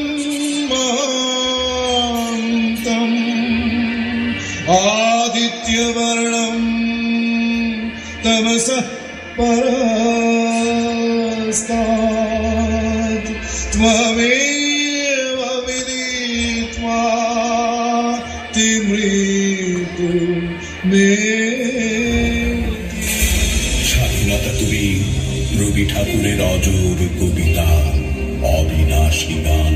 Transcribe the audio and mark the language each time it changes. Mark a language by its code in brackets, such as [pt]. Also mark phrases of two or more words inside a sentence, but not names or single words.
[sa] महान्तम् आदित्यवर्णं तमसः परस्तात् त्वमेव विदित्वा तिमृतु मे। [bn] স্বাধীনতা তুমি রবি ঠাকুরের অজর কবিতা, অবিনাশী গান।